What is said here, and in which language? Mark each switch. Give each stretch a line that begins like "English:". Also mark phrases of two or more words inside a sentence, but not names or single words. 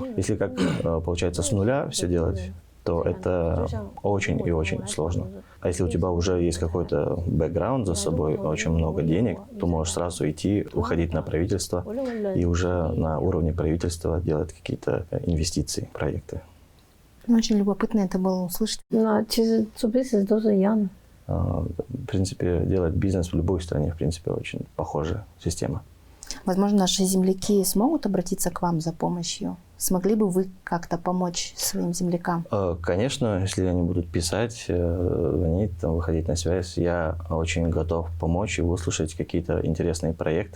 Russian: Если как получается с нуля все делать, то это очень и очень сложно. А если у тебя уже есть какой-то бэкграунд за собой, очень много денег, то можешь сразу идти, уходить на правительство и уже на уровне правительства делать какие-то инвестиции, проекты. Очень любопытно это было услышать.
Chinese: 那其实做 business 都是一样的。
Russian: В принципе, делать бизнес в любой стране, в принципе, очень похожая система. Возможно, наши земляки смогут обратиться к вам за помощью? Смогли бы вы как-то помочь своим землякам? Конечно, если они будут писать, звонить, там, выходить на связь, я очень готов помочь и выслушать какие-то интересные проекты.